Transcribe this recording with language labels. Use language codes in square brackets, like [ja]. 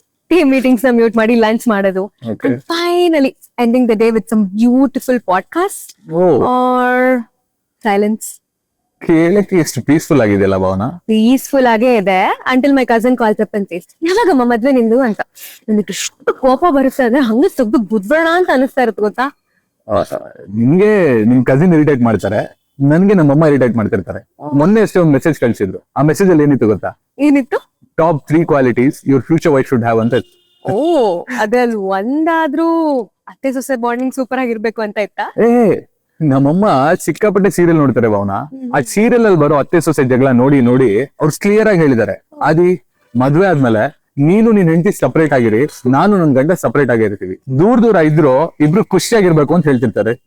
[en] Team meetings na mute [kn] ಮಾಡಿ lunch ಮಾಡೋದು. [en] And finally ending the day with some beautiful podcast or silence. [kn] ಕೇಳಕ್ಕೆ ಎಷ್ಟು peaceful ಆಗಿದೆಯಲ್ಲ Bhavana? Peaceful ಆಗೇ ಇದೆ [en] until my cousin calls up and says, [kn] ಯಾವಾಗಮ್ಮ ಮದ್ವೆ ನಿಂದು ಅಂತ. ನನಗೆ ಎಷ್ಟು ಕೋಪ ಬರುತ್ತೆ ಅಂದ್ರೆ ಹಂಗೆ ತೆಗ್ದು ಬುದ್ಬೇಡ ಅಂತ ಅನಿಸ್ತಾ ಇರುತ್ತೆ ಗೊತ್ತಾ? ನಿಮ್ಗೆ ನಿಮ್ ಕಸಿನ್ ಇರಿಟೇಟ್ ಮಾಡ್ತಾರೆ, ನನ್ಗೆ ನಮ್ಮಮ್ಮ ಇರಿಟೇಟ್ ಮಾಡ್ತಿರ್ತಾರೆ. ಮೊನ್ನೆ ಅಷ್ಟೇ ಒಂದು ಮೆಸೇಜ್ ಕಳ್ಸಿದ್ರು. ಆ ಮೆಸೇಜ್ ಅಲ್ಲಿ ಏನಿತ್ತು ಗೊತ್ತಾ? ಏನಿತ್ತು? [en] Top 3 qualities your future wife should have ಅಂತ. [kn] ಅದ್ರಲ್ಲಿ ಒಂದಾದ್ರೂ ಅತ್ತೆ ಸೊಸೆ ಬಾಂಡಿಂಗ್ ಸೂಪರ್ ಆಗಿರ್ಬೇಕು ಅಂತ ಇತ್ತಾ? ನಮ್ಮಮ್ಮ ಸಿಕ್ಕಾಪಟ್ಟೆ ಸೀರಿಯಲ್ ನೋಡ್ತಾರೆ ಭಾವನಾ. ಆ ಸೀರಿಯಲ್ ಅಲ್ಲಿ ಬರೋ ಅತ್ತೆ ಸೊಸೆ ಜಗಳ ನೋಡಿ ಅವ್ರು ಕ್ಲಿಯರ್ ಆಗಿ ಹೇಳಿದ್ದಾರೆ, ಅದಿ ಮದ್ವೆ ಆದ್ಮೇಲೆ ನೀನು ನಿನ್ ಹೆಂಡತಿ ಸಪರೇಟ್ ಆಗಿರಿ, ನಾನು ನನ್ ಗಂಡ ಸಪರೇಟ್ ಆಗಿರ್ತೀವಿ, ದೂರ ಇದ್ರು ಇಬ್ರು ಖುಷಿಯಾಗಿರ್ಬೇಕು ಅಂತ ಹೇಳ್ತಿರ್ತಾರೆ.